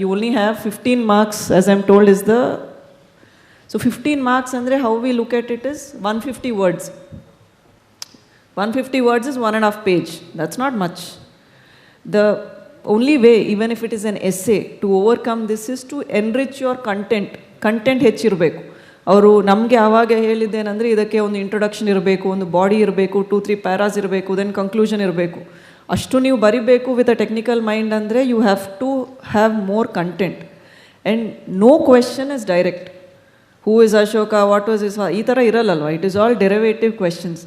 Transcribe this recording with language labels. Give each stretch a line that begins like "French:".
English: You only have 15 marks, as I'm told, is the... So 15 marks andre how we look at it is 150 words. 150 words is 1.5 page. That's not much. The only way, even if it is an essay, to overcome this is to enrich your content.
Kannada: Content ಹೆಚ್ಚಿರಬೇಕು. ಅವರು ನಮಗೆ ಆವಾಗ ಹೇಳಿದ್ದೇನೆಂದರೆ ಇದಕ್ಕೆ ಒಂದು introduction ಇರಬೇಕು, ಒಂದು body ಇರಬೇಕು, 2-3 ಪ್ಯಾರಾಸ್ ಇರಬೇಕು, ದೆನ್ ಕನ್ಕ್ಲೂಷನ್ ಇರಬೇಕು. ಅಷ್ಟು ನೀವು ಬರಿಬೇಕು
English: With a technical mind ಅಂದರೆ you have to have more content. And no question is direct. Who is Ashoka, what was his father?
Kannada: ಈ ಥರ ಇರಲ್ಲಲ್ವ.
English: It is all derivative questions.